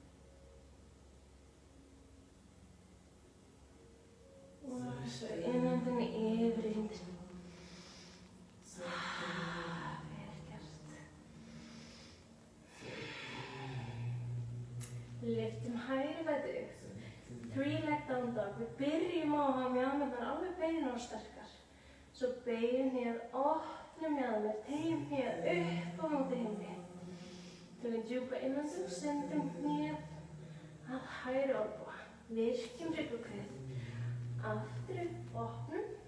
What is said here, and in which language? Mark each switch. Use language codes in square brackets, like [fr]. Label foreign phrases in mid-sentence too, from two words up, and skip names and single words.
[is] Og svo innöndun yfir í hindin. Lyftum hægri fæti upp, [en] three-leg down dog. [is] Við byrjum á að hafa mjaðmirnar alveg beinar og sterkar. Svo beygjum hnéð, opnum mjaðmir, teygjum hnéð upp á móti himni. Tökum djúpa innöndun, sendum hnéð að hægri olnboga. Virkjum hrygg. Aftur upp, opnum.